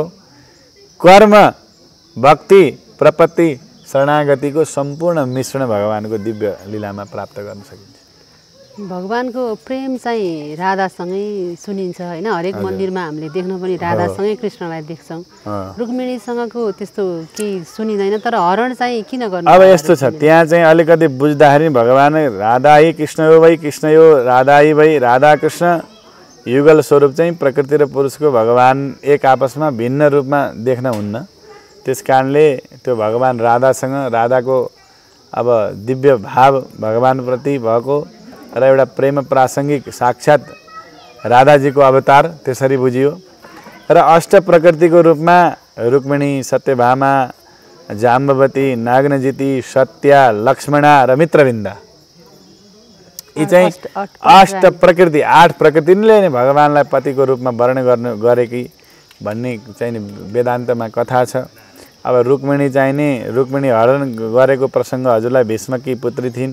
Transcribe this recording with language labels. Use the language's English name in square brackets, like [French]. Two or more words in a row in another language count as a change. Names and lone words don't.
[Nepali] कर्म भक्ति प्रपत्ति शरणागतिको सम्पूर्ण मिश्रण भगवानको दिव्य लीलामा प्राप्त गर्न सकिन्छ। भगवानको प्रेम चाहिँ राधासँगै सुनिन्छ होइन। हरेक मन्दिरमा हामीले देख्न पनि राधासँगै कृष्णलाई देख्छौँ। रुक्मिणीसँगको त्यस्तो केही सुनिँदैन। तर हरण चाहिँ किन गर्नु? अब यस्तो छ, त्यहाँ चाहिँ अलिकति बुझ्दाखेरि भगवान [Sanskrit] राधा ही कृष्ण यो वै, कृष्ण यो राधा ही वै, [Nepali] राधा कृष्ण युगल स्वरूप चाहिँ प्रकृति र पुरुषको भगवान एक आपसमा भिन्न रूपमा देख्न हुन्न। त्यस कारणले त्यो भगवान राधासँग राधाको अब दिव्य भाव भगवानप्रति भएको र एउटा प्रेम प्रासङ्गिक साक्षात् राधाजीको अवतार त्यसरी बुझियो। र अष्ट प्रकृतिको रूपमा रुक्मिणी, सत्यभामा, जाम्बवती, नागनजिती, सत्या, लक्ष्मणा र मित्रविन्दा, यी चाहिँ अष्ट प्रकृति 8 प्रकृतिले नै भगवानलाई पतिको रूपमा वर्णन गरेकी भन्ने चाहिँ नि वेदान्तमा कथा छ। अब रुक्मिणी चाहिँ नि रुक्मिणी हरण गरेको प्रसङ्ग हजुरलाई भीष्मकी पुत्री थिइन्।